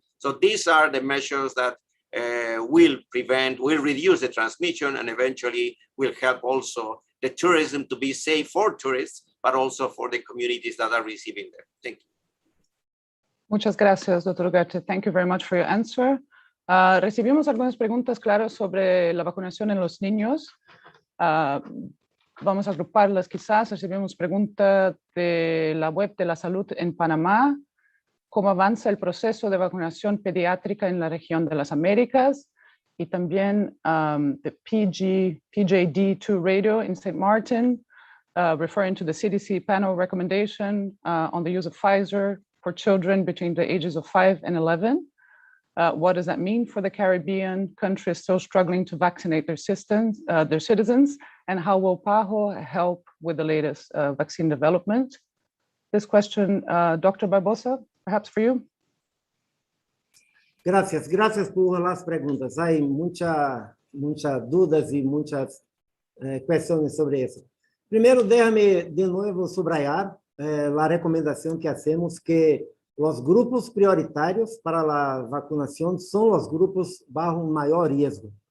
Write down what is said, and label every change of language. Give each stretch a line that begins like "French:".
English: So these are the measures that will reduce the transmission, and eventually will help also the tourism to be safe for tourists, but also for the communities that are receiving them. Thank you.
Spanish: Muchas gracias, Dr. Ugarte.
English: Thank you very much for your answer.
Spanish: Recibimos algunas preguntas, claro, sobre la vacunación en los niños. Vamos a agruparlas quizás. Recibimos pregunta de la web de la salud en Panamá. ¿Cómo avanza el proceso de vacunación pediátrica en la región de las Américas? Y también
English: the PJD2 radio in St. Martin, referring to the CDC panel recommendation on the use of Pfizer for children between the ages of 5 and 11. What does that mean for the Caribbean countries still struggling to vaccinate their citizens? And how will PAHO help with the latest vaccine development? This question, Dr. Barbosa, perhaps for you.
Spanish: Gracias por las preguntas. Hay muchas dudas y muchas cuestiones sobre eso. Primero, déjame de nuevo subrayar la recomendación que hacemos, que los grupos prioritarios para la vacunación son los grupos bajo un mayor riesgo.